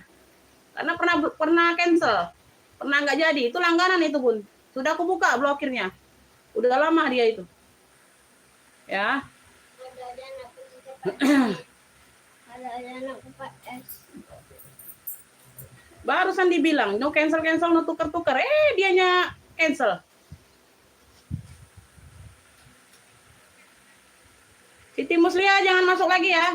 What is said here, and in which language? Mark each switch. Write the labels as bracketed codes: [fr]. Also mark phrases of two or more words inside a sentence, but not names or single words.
[id] Karena pernah cancel, pernah nggak jadi. Itu langganan itu Bun. Sudah aku buka blokirnya. Udah lama dia itu. Ya. Ada anak PS. Barusan dibilang [en] no cancel, [id] no tuker-tuker. Dianya cancel. Siti Muslia jangan masuk lagi ya.